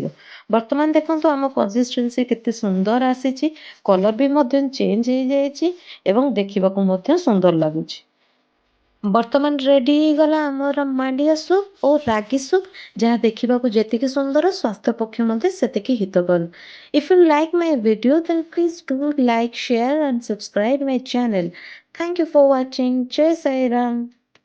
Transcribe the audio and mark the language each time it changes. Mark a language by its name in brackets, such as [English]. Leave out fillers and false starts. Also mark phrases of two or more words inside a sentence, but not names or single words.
[Odia] ବର୍ତ୍ତମାନ ଦେଖନ୍ତୁ ଆମ କନସିଷ୍ଟେନ୍ସି କେତେ ସୁନ୍ଦର ଆସିଛି, କଲର ବି ମଧ୍ୟ ଚେଞ୍ଜ ହେଇଯାଇଛି ଏବଂ ଦେଖିବାକୁ ମଧ୍ୟ ସୁନ୍ଦର ଲାଗୁଛି। ବର୍ତ୍ତମାନ ରେଡି ହେଇଗଲା ଆମର ମାଣ୍ଡିଆ ସୁପ୍ ଓ ରାଗି ସୁପ୍, ଯାହା ଦେଖିବାକୁ ଯେତିକି ସୁନ୍ଦର ସ୍ୱାସ୍ଥ୍ୟ ପକ୍ଷେ ମଧ୍ୟ ସେତିକି ହିତକର। [English] If you like my video then please do like, share and subscribe my channel. Thank you for watching. [Hindi] Jai Sai Ram.